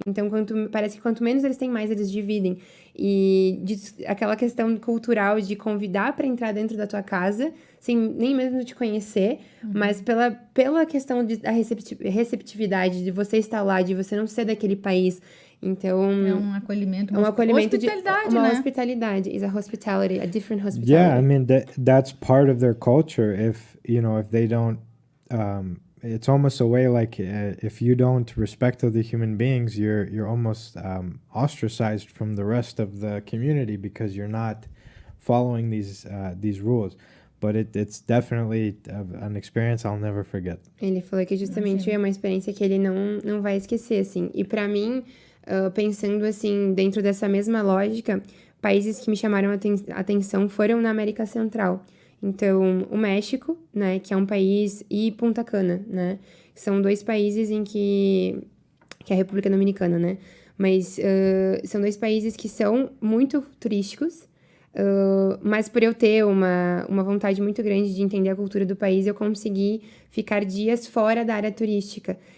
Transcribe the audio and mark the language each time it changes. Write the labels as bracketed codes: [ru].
[pt] Então, parece que quanto menos eles têm, mais eles dividem. E aquela questão cultural de convidar pra entrar dentro da tua casa, sem nem mesmo te conhecer, mas pela questão da receptividade, de você estar lá, de você não ser daquele país. Então, é um acolhimento, hospitalidade, né? Uma hospitalidade, [en] is a hospitality, a different hospitality. Yeah, I mean that's part of their culture. If they don't, it's almost a way like if you don't respect other human beings, you're almost ostracized from the rest of the community because you're not following these rules. But it's definitely an experience I'll never forget. [pt] Ele falou que justamente é uma experiência que ele não vai esquecer, assim. E pra mim, pensando assim, dentro dessa mesma lógica, países que me chamaram a atenção foram na América Central. Então, o México, né, que é um país, e Punta Cana, né, são dois países em que é a República Dominicana, né, mas são dois países que são muito turísticos, mas por eu ter uma vontade muito grande de entender a cultura do país, eu consegui ficar dias fora da área turística.